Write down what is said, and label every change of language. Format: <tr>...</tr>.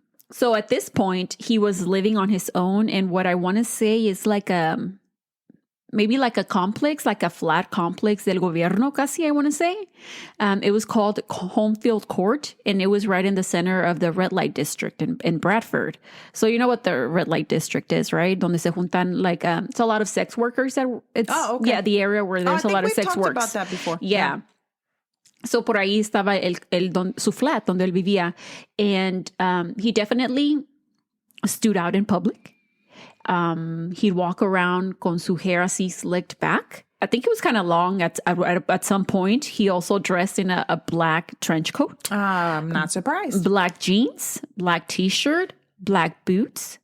<en>So at this point, he was living on his own, and what I want to say is like maybe like a complex, like a flat complex</en> <es>del gobierno, casi,</es> <en>I want to say. It was called Homefield Court, and it was right in the center of the red light district in Bradford. So you know what the red light district is, right?</en> <es>Donde se juntan,</es> <en>like, it's a lot of sex workers. Okay. Yeah, the area where there's a lot of sex work. We've talked about that before. Yeah.</en> <es>So por ahí estaba su flat, donde él vivía.</es> <en>And he definitely stood out in public. He'd walk around</en> <es>con su</es> <en>hair</en> <es>así</es> <en>slicked back. I think it was kind of long at some point. He also dressed in a black trench coat. I'm not surprised. Black jeans, black t-shirt, black boots.</en>